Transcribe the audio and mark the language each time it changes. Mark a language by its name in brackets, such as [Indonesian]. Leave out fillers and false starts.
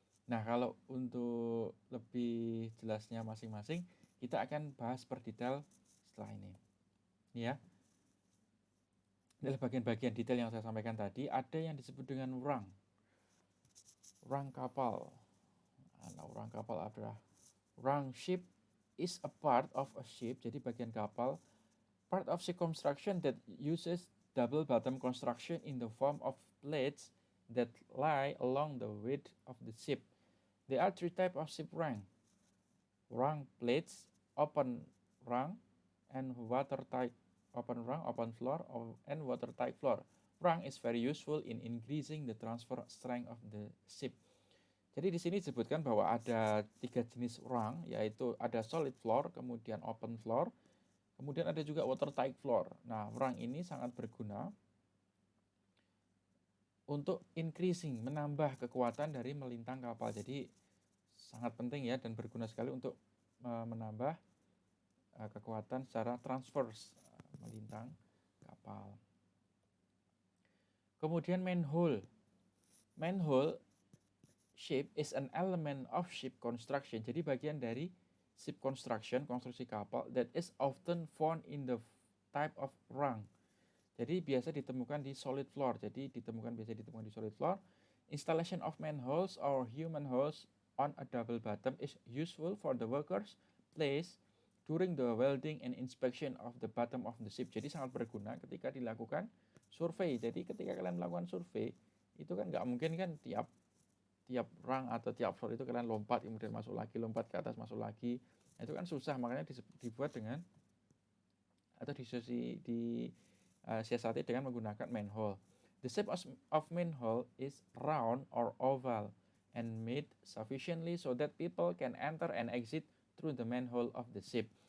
[Indonesian] Nah kalau untuk lebih jelasnya masing-masing, kita akan bahas per detail setelah ini. Ini ya, adalah bagian-bagian detail yang saya sampaikan tadi. Ada yang disebut dengan rung kapal. Nah rung kapal adalah [English] rung ship is a part of a ship, [Indonesian] jadi bagian kapal, [English] part of ship construction that uses double bottom construction in the form of plates that lie along the width of the ship. There are three types of ship rung. Rung plates, open rung, and watertight open rung, open floor, and watertight floor. Rung is very useful in increasing the transfer strength of the ship. [Indonesian] Jadi di sini disebutkan bahwa ada 3 jenis rung, yaitu ada solid floor, kemudian open floor, kemudian ada juga watertight floor. Nah, rung ini sangat berguna untuk increasing, menambah kekuatan dari melintang kapal. Jadi sangat penting ya, dan berguna sekali untuk menambah kekuatan secara transverse melintang kapal. Kemudian manhole. [English] Manhole shape is an element of ship construction. [Indonesian] Jadi bagian dari ship construction, konstruksi kapal, [English] that is often found in the type of rung. [Indonesian] Jadi biasa ditemukan di solid floor. Jadi biasa ditemukan di solid floor. [English] Installation of manholes or human holes on a double bottom is useful for the workers place during the welding and inspection of the bottom of the ship. [Indonesian] Jadi sangat berguna ketika dilakukan survei. Jadi ketika kalian melakukan survei, itu kan nggak mungkin kan tiap rang atau tiap floor itu kalian lompat kemudian masuk lagi, lompat ke atas masuk lagi. Nah, itu kan susah, makanya dibuat dengan atau disiasati dengan menggunakan manhole. [English] The shape of manhole is round or oval and made sufficiently so that people can enter and exit through the manhole of the ship.